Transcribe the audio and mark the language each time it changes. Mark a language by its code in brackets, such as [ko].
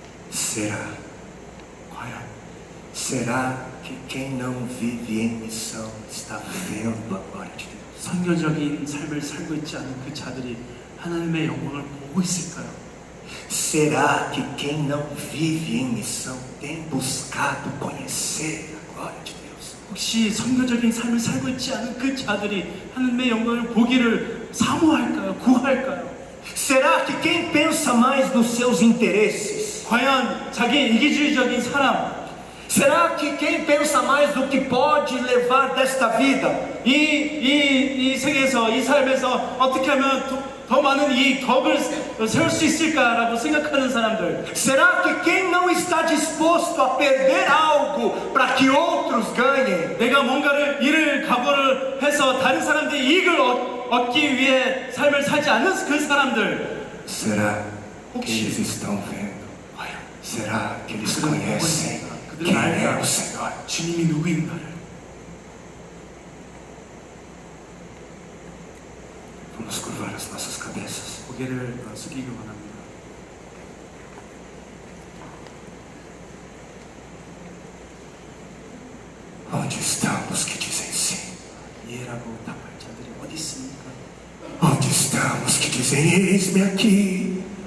[pt] Será? [ko] 과연 [pt] Será que quem não vive em missão está vendo a glória de Deus? [ko] 선교적인 삶을 살고 있지 않은 그 자들이 하나님의 영광을 보고 있을까요? [pt] Será que quem não vive em missão tem buscado conhecer a glória de Deus? [ko] 혹시 선교적인 삶을 살고 있지 않은 그 자들이 하나님의 영광을 보기를 사모할까요? 구할까요? [pt] Será que quem pensa mais nos seus interesses? [ko] 과연 자기 이기주의적인 사람, [pt] Será que quem pensa mais no que pode levar desta vida? [ko] 이 세계에서, 이 삶에서 어떻게 하면 더 많은 이 덕을 세울 수 있을까라고 생각하는 사람들. [pt] Será que quem não está disposto a perder algo para que outros ganhem? [ko] 내가 뭔가를 잃을 각오를 해서 다른 사람들이 이익을 얻기 위해 삶을 살지 않는 그 사람들. [pt] Será que [ko] 혹시 [pt] eles estão vendo? [ko] 과연 [pt] Será que eles [ko] 그들은 [pt] conhecem [ko] 누구인가? [pt] quem [ko] 그들은 [pt] é [ko] 알까? [pt] o Senhor? [ko] 주님이 누구인가를. [pt] Vamos curvar as nossas cabeças. [ko] 고개를 숙이기 원합니다. [pt] Onde estão os que dizem sim? [ko] 예라고 답할 자들이 어디 있습니까? [pt] Onde estão os que dizem: eis-me aqui,